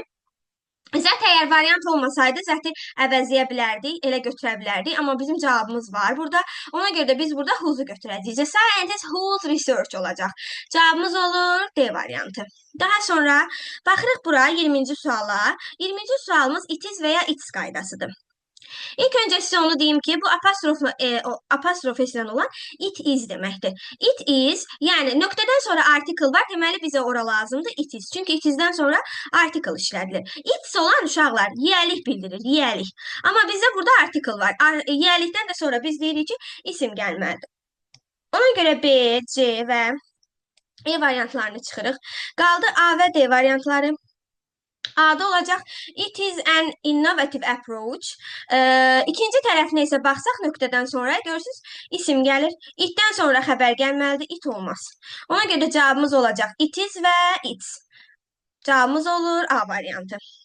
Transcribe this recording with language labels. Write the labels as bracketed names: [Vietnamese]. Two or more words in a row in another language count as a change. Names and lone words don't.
[Azerbaijani] Zət əgər variant olmasaydı, zəti əvəzləyə bilərdik, elə götürə bilərdik. Amma bizim cavabımız var burada. Ona görə də biz burada who'u götürəcəyik. [English] Scientist whose research [Azerbaijani] olacaq. Cavabımız olur D variantı. Daha sonra baxırıq bura 20-ci suala. 20-ci sualımız [English] it is [Azerbaijani] və ya its qaydasıdır. İlk öncə sizə onu deyim ki, bu apostrof ilə olan [English] it is [Azerbaijani] deməkdir. [English] It is, [Azerbaijani] yəni nöqtədən sonra article var, deməli bizə ora lazımdır [English] it is. [Azerbaijani] Çünki [English] it isdən [Azerbaijani] sonra article işlədilir. Its olan uşaqlar yiyəlik bildirir, yiyəlik. Amma bizdə burada article var. Yiyəlikdən də sonra biz deyirik ki, isim gəlməlidir. Ona görə B, C və E variantlarını çıxırıq. Qaldı A və D variantları. A'da olacaq. [English] It is an innovative approach. [Azerbaijani] İkinci tərəfinə isə baxsaq nöqtədən sonra görürsünüz isim gəlir. Itdən sonra xəbər gəlməlidir. It olmaz. Ona görə cavabımız olacaq. [English] It is və its. [Azerbaijani] Cavabımız olur A variantı.